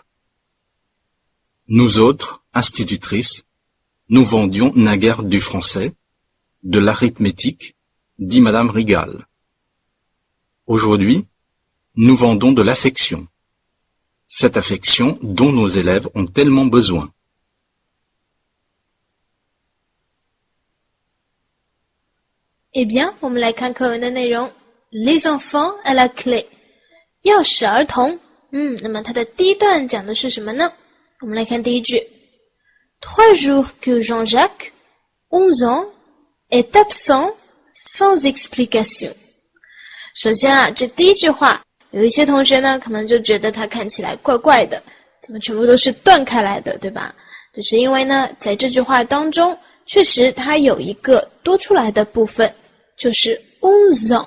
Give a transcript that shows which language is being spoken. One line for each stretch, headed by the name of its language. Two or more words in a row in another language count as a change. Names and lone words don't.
French: Nous autres, institutrices, nous vendions naguère du français, de l'arithmétique, dit Madame Rigal. Aujourd'hui, nous vendons de l'affection. Cette affection dont nos élèves ont tellement besoin. Eh bien，
Chinese: 我们来看课文的内容。
French: Les enfants à la clé，
Chinese: 钥匙儿童。那么它的第一段讲的是什么呢？我们来看第一句。
French: 3 jours que Jean-Jacques, 11 ans, est absent sans explication。
Chinese: 首先啊，这第一句话，有一些同学呢，可能就觉得它看起来怪怪的，怎么全部都是断开来的，对吧？这是因为呢，在这句话当中，确实它有一个多出来的部分，就是 11 ans。